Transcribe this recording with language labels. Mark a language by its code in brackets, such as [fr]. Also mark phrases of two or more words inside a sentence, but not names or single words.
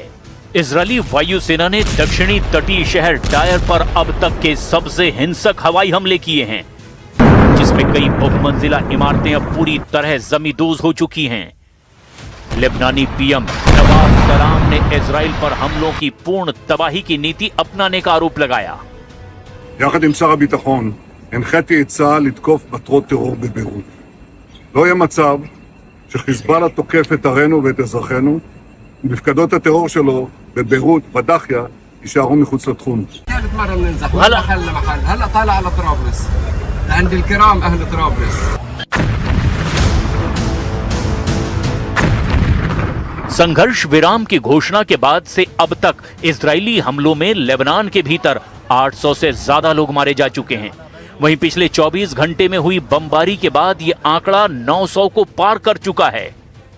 [hi] इजरायली वायुसेना ने दक्षिणी तटीय शहर टायर पर अब तक के सबसे हिंसक हवाई हमले किए हैं, जिसमें कई बहुमंजिला इमारतें अब पूरी तरह जमींदोज हो चुकी हैं। लेबनानी पीएम नवाब सलाम ने इजराइल पर हमलों की पूर्ण तबाही की नीति अपनाने का आरोप लगाया। [he] יחד עם שר הביטחון הנחיתי את צה"ל לתקוף מטרות טרור בביירות. לא יהיה מצב שחיזבאללה תוקף את ערינו ואת אזרחינו, ומפקדות הטרור שלו בביירות, בדחיה, יישארו מחוץ לתחום. [ar] هلا طالع على طرابلس عند الكرام أهل طرابلس. [hi] संघर्ष विराम की घोषणा के बाद से अब तक इजरायली हमलों में लेबनान के भीतर 800 से ज्यादा लोग मारे जा चुके हैं। वहीं पिछले 24 घंटे में हुई बमबारी के बाद यह आंकड़ा 900 को पार कर चुका है।